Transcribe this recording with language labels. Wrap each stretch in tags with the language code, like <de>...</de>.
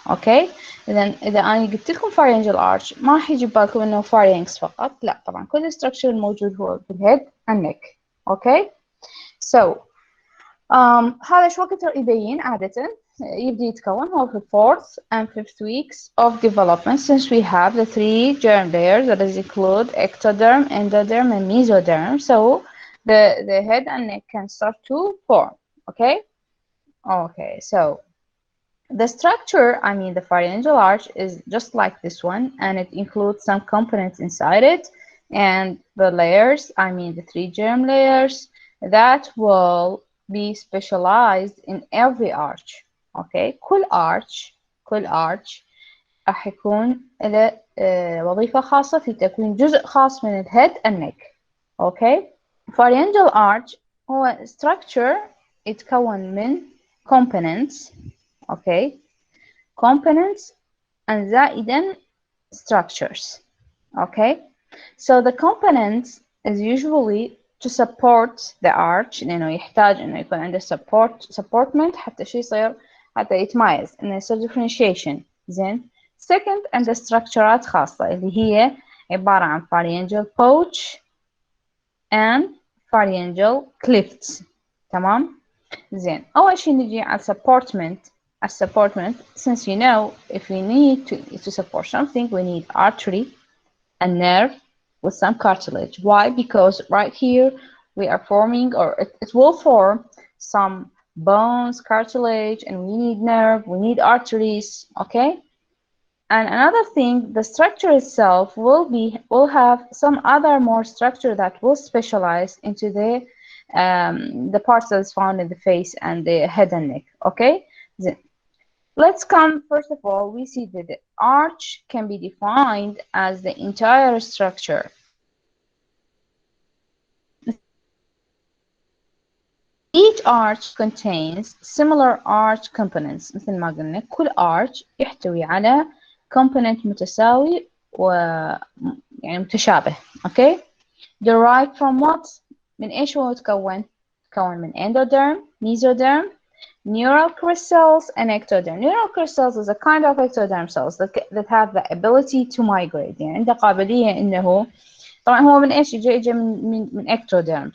<ar>okay, إذا أنا قلت لكم pharyngeal arch ما راح يجي بالكم إنه pharynx فقط، لا طبعا كل structure الموجود هو في الهيد and neck.</ar> <en>okay, so</en> <ar>هذا شو وقت يبين عادة يبدأ يتكون هو في</ar> <en>fourth and fifth weeks of development, since we have the three germ layers that is include ectoderm, endoderm, and mesoderm. So the head and neck can start to form. Okay. Okay. So the structure, I mean the pharyngeal arch, is just like this one, and it includes some components inside it, and the layers, I mean the three germ layers that will be specialized in every arch.</en> <ar>Okay, كل arch راح يكون له وظيفة خاصة في تكوين جزء خاص من الهيد and neck. Okay, pharyngeal arch هو structure يتكون من components.</ar> <en>Okay, components and زائدا structures. Okay, so the components is usually to support the arch،</en> <ar>لأنه يحتاج إنه يكون عنده supportment حتى شو يصير، حتى يتميز إنه يصير differentiation. زين. second عنده structureات خاصة اللي هي عبارة عن pharyngeal pouch and pharyngeal clefts. تمام. زين. أول شيء نجي على supportment.</ar> <en>Since you know, if we need to support something, we need artery and nerve with some cartilage. Why? Because right here we are forming, or it will form some bones, cartilage, and we need nerve, we need arteries. Okay. And another thing, the structure itself will have some other more structure that will specialize into the parts that is found in the face and the head and neck. Okay. Let's come, first of all, we see that the arch can be defined as the entire structure. Each arch contains similar arch components.</en> <ar>مثل ما قلنا كل arch يحتوي على component متساوي يعني متشابه.</ar> <en>Okay? Derived from what?</en> <ar>من إيش هو يتكون؟ يتكون من endoderm, mesoderm, neural crystals, and ectoderm.</ar> <en>Neural crystals is a kind of ectoderm cells that have the ability to migrate.</en> <ar>يعني عنده قابلية إنه طبعا هو من إيش إجا من ectoderm.</ar>